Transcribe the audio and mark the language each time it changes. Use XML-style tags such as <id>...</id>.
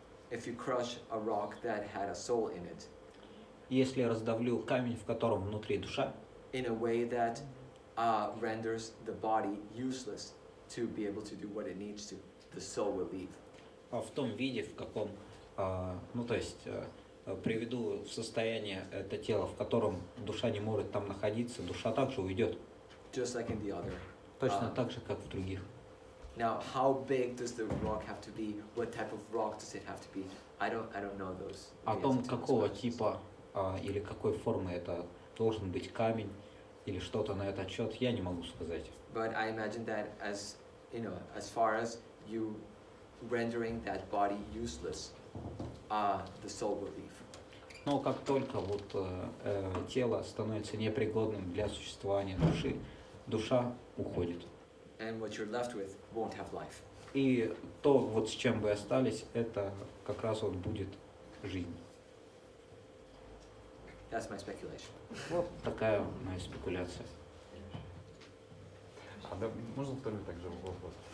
<en>If you crush a rock that had a soul in it,</en> <ru>если раздавлю камень, в котором внутри душа,</ru> <en>in a way that renders the body useless to be able to do what it needs to, the soul will leave.</en> <ru>В том виде, в каком, ну то есть приведу в состояние это тело, в котором душа не может там находиться, душа также уйдет.</ru> <en>Just like in the other.</en> <ru>Точно так же, как в других.</ru> <en>Now, how big does the rock have to be? What type of rock does it have to be? I don't know those.</en> <ru>О том, какого типа или какой формы это должен быть камень или что-то на этот счет, я не могу сказать.</ru> <en>But I imagine that as far as you rendering that body useless, the soul will leave.</en> <ru>Но как только вот тело становится непригодным для существования души, душа уходит.</ru> <en>And what you're left with won't have life.</en> <ru>И то, вот с чем вы остались, это как раз вот будет жизнь.</ru> <en>That's my speculation.</en> <ru>Вот такая моя спекуляция. Да, можно второй также вопрос?</ru>